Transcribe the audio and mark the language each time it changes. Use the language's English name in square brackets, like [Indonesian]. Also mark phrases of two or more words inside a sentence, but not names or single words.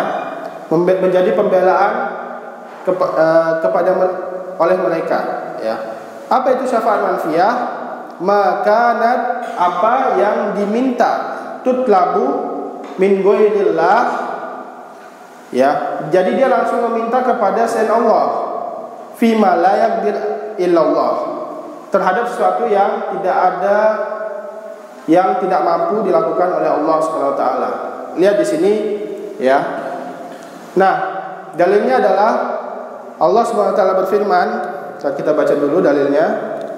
[Indonesian] Menjadi pembelaan kepada oleh mereka, ya. Apa itu [Arabic] شفاعة منفية? [Indonesian] Makanat, apa yang diminta, [Arabic] تطلب من غير الله, [Indonesian] ya. Jadi dia langsung meminta kepada selain Allah, [Arabic] فيما لا يقدر إلا الله, [Indonesian] terhadap sesuatu yang tidak mampu dilakukan oleh Allah [Arabic] سبحانه وتعالى. [Indonesian] Lihat di sini, ya. Nah, dalilnya adalah Allah [Arabic] سبحانه وتعالى [Indonesian] berfirman, kita baca dulu dalilnya.